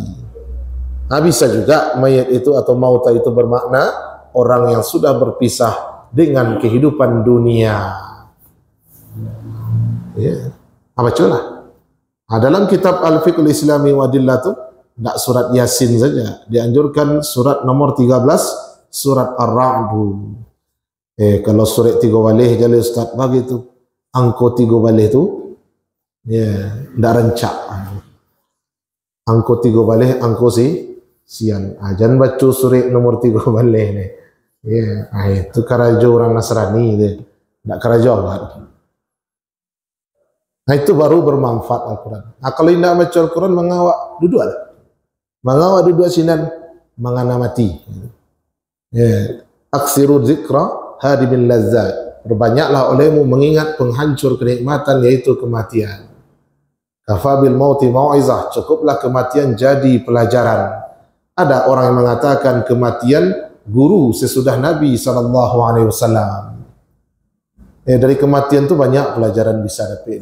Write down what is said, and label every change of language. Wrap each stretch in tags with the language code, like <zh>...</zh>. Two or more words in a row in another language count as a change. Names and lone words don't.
<id>Bisa juga mayat itu atau mauta itu bermakna orang yang sudah berpisah dengan kehidupan dunia. Ya, bacalah. Dalam kitab Al-Fiqhul Islami wa Adillatuh, tidak surat Yasin saja, dianjurkan surat nomor 13, surat Ar-Ra'du.</id> <min>Kalau surat 3 balih jadi Ustaz bagi tu, angko 3 balih tu, tidak rancak. Angko 3 balih, angko sian. Jangan baca surat nomor 3 balih ni. Itu karajo orang Nasrani dia. Tidak karajo awak.</min> <id>Itu baru bermanfaat Al-Quran. Kalau tidak baca Al-Quran,</id> <min>mengawak duduk lah. Mengawak duduk sinan, mengana mati.</min> <ar>أكثروا ذكر هادم اللذات.</ar> <id>Perbanyaklah olehmu mengingat penghancur kenikmatan, yaitu kematian.</id> <ar>كفى بالموت موعظة.</ar> <id>Cukuplah kematian jadi pelajaran. Ada orang yang mengatakan kematian guru sesudah Nabi SAW. Dari kematian tu banyak pelajaran bisa dapat.</id>